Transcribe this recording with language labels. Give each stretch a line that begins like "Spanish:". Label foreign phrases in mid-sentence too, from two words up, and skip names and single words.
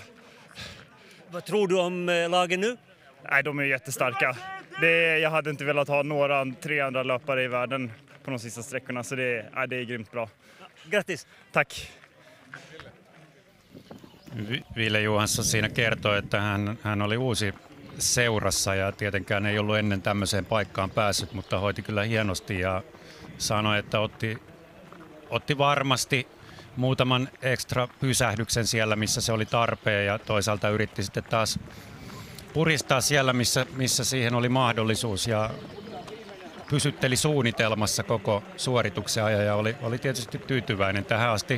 Swedish: Vad tror du om lagen nu? Nej, de är jättestarka. Jag hade inte velat ha 3 andra löpare i världen på de sista sträckorna, så det är grymt bra. Grattis! Tack!
Finnish: Ville Johansson siinä kertoi, että hän oli uusi seurassa ja tietenkään ei ollut ennen tämmöiseen paikkaan päässyt, mutta hoiti kyllä hienosti ja sanoi, että otti varmasti muutaman ekstra pysähdyksen siellä, missä se oli tarpeen ja toisaalta yritti sitten taas puristaa siellä, missä siihen oli mahdollisuus ja pysytteli suunnitelmassa koko suorituksen ajan ja oli tietysti tyytyväinen tähän asti.